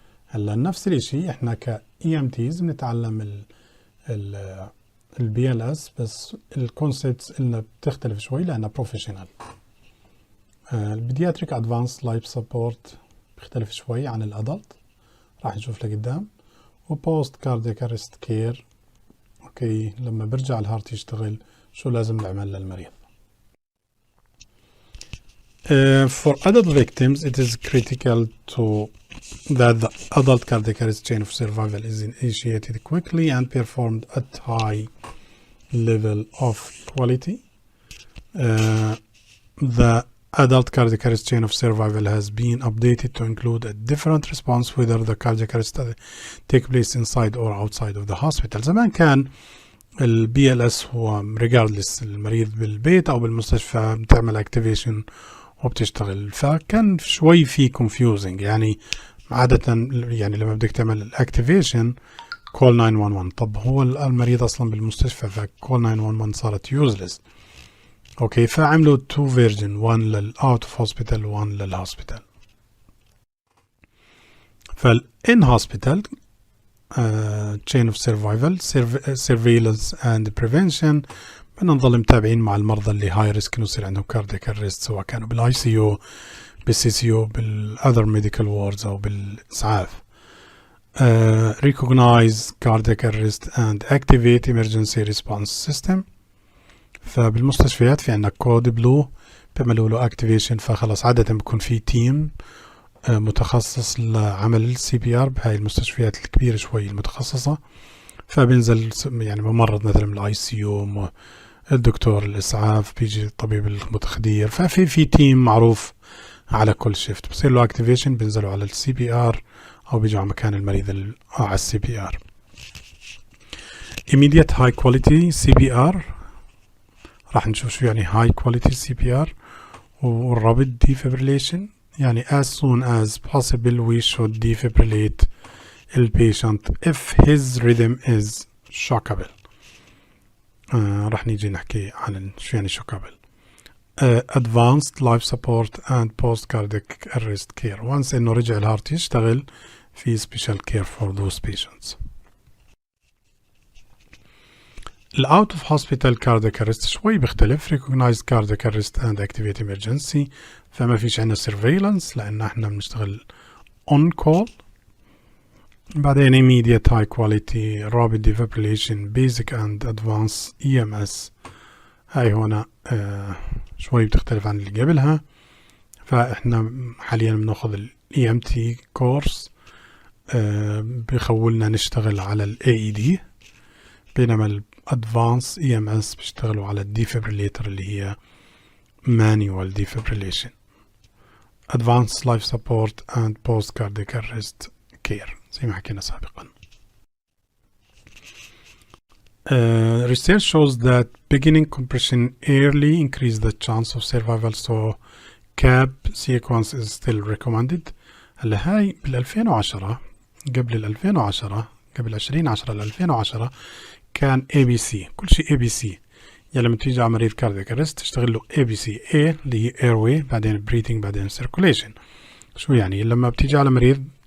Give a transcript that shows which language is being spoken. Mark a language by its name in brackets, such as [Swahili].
[Arabic] هلا نفس الشيء احنا ك EMTs بنتعلم ال BLS، بس الكونسبتس اللي بتختلف شوي لانها بروفيشنال. البيدياتريك ادفانس لايف سبورت بيختلف شوي عن الادلت، راح نشوف لقدام. وبوست كاردياك ارست كير، اوكي لما برجع الهارت يشتغل شو لازم نعمل للمريض. [English] For adult victims, it is critical that the adult cardiac arrest chain of survival is initiated quickly and performed at high level of quality. The adult cardiac arrest chain of survival has been updated to include a different response whether the cardiac arrest take place inside or outside of the hospital. [Arabic] زمان كان ال BLS هو regardless المريض بالبيت أو بالمستشفى بتعمل activation وبتشتغل، فكان شوي في confusing. يعني عادة يعني لما بدك تعمل activation call 911، طب هو المريض أصلا بالمستشفى فcall 911 صارت useless. اوكي فعملوا 2 فيرجن، 1 للأوت اوف هوسبيتال و1 للهوسبيتال. فالإن هوسبيتال chain of survival [English] surveillance and prevention، [Arabic] بدنا نضل متابعين مع المرضى اللي هاي ريسك انه يصير عندهم cardiac arrest، سواء كانوا بالاي سي يو، بالسي سي يو، بالاذر ميديكال ووردز او بالاسعاف. [English] recognize cardiac arrest and activate emergency response system. [Arabic] فبالمستشفيات في عندنا كود بلو بيعملوا له اكتيفيشن، فخلص عادة بيكون في تيم متخصص لعمل السي بي ار بهاي المستشفيات الكبيرة شوي المتخصصة، فبينزل يعني ممرض مثلا من الاي سي يو، الدكتور الاسعاف، بيجي الطبيب المتخدير، ففي تيم معروف على كل شيفت بصير له اكتيفيشن، بينزلوا على السي بي ار او بيجوا على مكان المريض على السي بي ار. [English] immediate high quality CPR، [Arabic] راح نشوف شو يعني [English] high quality CPR. والرابط defibrillation، يعني as soon as possible we should defibrillate the patient if his rhythm is shockable. [Arabic] راح نيجي نحكي عن شو يعني shockable. [English] Advanced life support and post cardiac arrest care، once [Arabic] انه رجع الهارت يشتغل في [English] special care for those patients. [Arabic] الأوت اوف هوسبيتال cardiac arrest شوي بيختلف. [English] recognized cardiac arrest and activate emergency، [Arabic] فما فيش عنا [English] surveillance [Arabic] لأن احنا بنشتغل [English] on call. بعدين immediate high quality rapid defibrillation basic and advanced EMS، [Arabic] هاي هنا شوي بتختلف عن اللي قبلها. فاحنا حاليا بناخذ ال EMT course، بيخولنا نشتغل على ال AED، بينما ال Advanced EMS بيشتغلوا على الديفبريليتر اللي هي [English] manual defibrillation. Advanced life support and post cardiac arrest care [Arabic] زي ما حكينا سابقا. [English] Research shows that beginning compression early increase the chance of survival, so CAB sequence is still recommended. [Arabic] هلا هاي بال 2010 قبل 2010 ل 2010 كان ABC، كل شيء ABC. يعني لما تيجي على مريض كاردياك ارست تشتغل له ABC، A اللي هي airway، بعدين breathing، بعدين circulation. شو يعني؟ لما بتيجي على مريض